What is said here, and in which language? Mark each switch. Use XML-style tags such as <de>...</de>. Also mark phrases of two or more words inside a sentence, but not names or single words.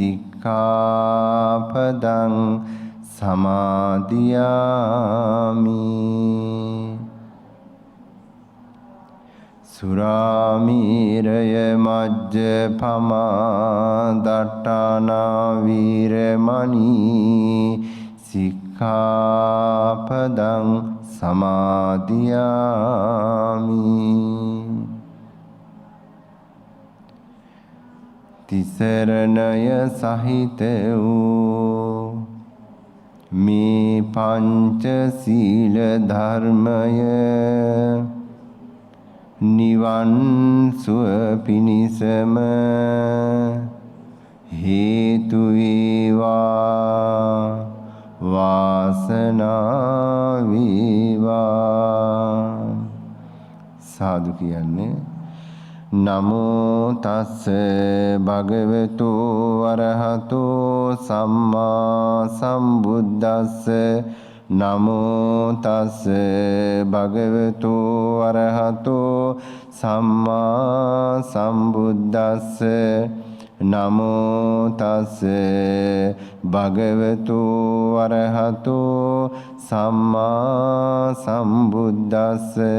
<pi>සික්ඛාපදං සමාදියාමි සුරාමීරය මජ්ජපමා දට්ඨානා වීරමණී සික්ඛාපදං</pi> <si>සමාදියාමි තිසරණය සහිත වූ මේ පංච සීල ධර්මය නිවන් සුව පිණිසම හේතු වේවා වාසනාව වේවා. සාදු කියන්නේ</si> <pi>නමෝ තස්ස භගවතු වරහතෝ සම්මා සම්බුද්දස්ස නමෝ තස්ස භගවතු වරහතෝ සම්මා සම්බුද්දස්ස නමෝ තස්ස භගවතු වරහතෝ සම්මා සම්බුද්දස්ස</pi>